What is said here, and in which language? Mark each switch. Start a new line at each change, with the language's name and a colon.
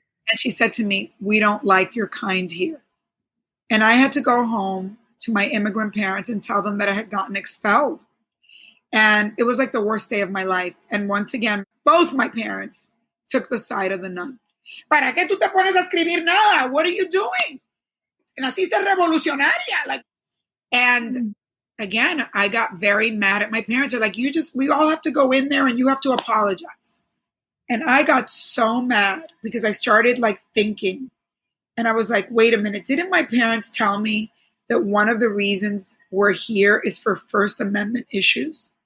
English: And she said to me, we don't like your kind here. And I had to go home to my immigrant parents and tell them that I had gotten expelled. And it was like the worst day of my life. And once again, both my parents took the side of the nun.
Spanish: ¿Para qué tú te pones a escribir nada?
English: What are you doing?
Spanish: Naciste revolucionaria.
English: And again, I got very mad at my parents. They're like, we all have to go in there and you have to apologize. And I got so mad because I started thinking, and I was like, wait a minute, didn't my parents tell me that one of the reasons we're here is for First Amendment issues?